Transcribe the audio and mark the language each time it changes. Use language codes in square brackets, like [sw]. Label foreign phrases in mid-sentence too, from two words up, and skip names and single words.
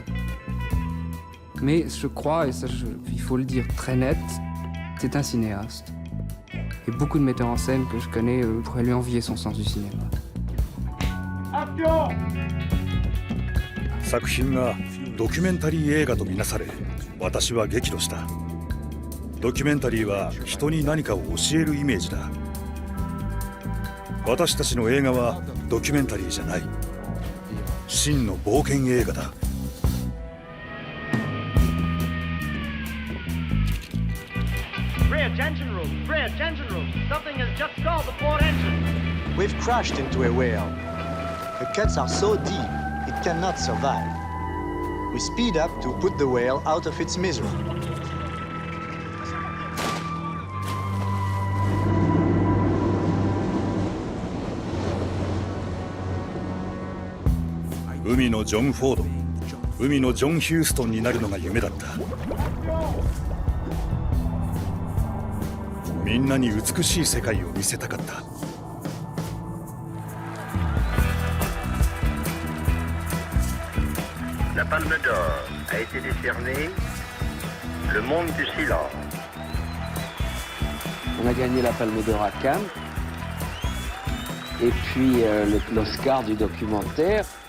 [fr] Mais je crois, et ça il faut le dire très net, c'est un cinéaste. Et beaucoup de metteurs en scène que je connais pourraient lui envier son sens du cinéma. Action! [ja] 作品がドキュメンタリー映画とみなされ、私は激怒した。ドキュメンタリーは人に何かを教えるイメージだ。私たちの映画はドキュメンタリーじゃない。真の冒険映画だ。 [en] Rear engine room! Rear engine room! Something has just stalled the port engine! We've crashed into a whale. The cuts are so deep, it cannot survive. We speed up to put the whale out of its misery. [ja] « 海のジョン・フォード、海のジョン・ヒューストンになるのが夢だった。みんなに美しい世界を見せたかった。 [fr] La Palme d'Or a été décernée Le Monde du Silence. On a gagné la Palme d'Or à Cannes. Et puis l'Oscar du documentaire.